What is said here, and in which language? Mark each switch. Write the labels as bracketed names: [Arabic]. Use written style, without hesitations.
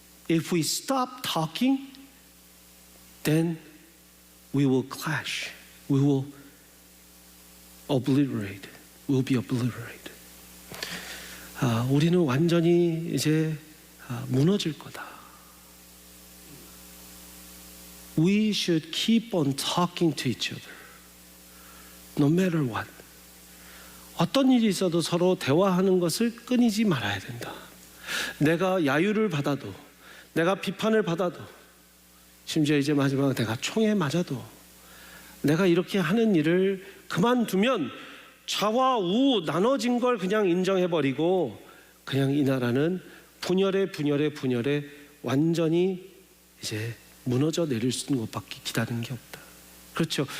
[English] If we stop talking, then we will clash. We will obliterate. We will be obliterated. [Korean] 우리는 완전히 이제 무너질 거다. [English] We should keep on talking to each other, no matter what. [Korean] 어떤 일이 있어도 서로 대화하는 것을 끊이지 말아야 된다. 내가 야유를 받아도, 내가 비판을 받아도, 심지어 이제 마지막 내가 총에 맞아도, 내가 이렇게 하는 일을 그만두면 좌와 우 나눠진 걸 그냥 인정해버리고 그냥 이 나라는 분열에 완전히 이제 무너져 내릴 수 있는 것밖에 기다리는 게 없다. 그렇죠.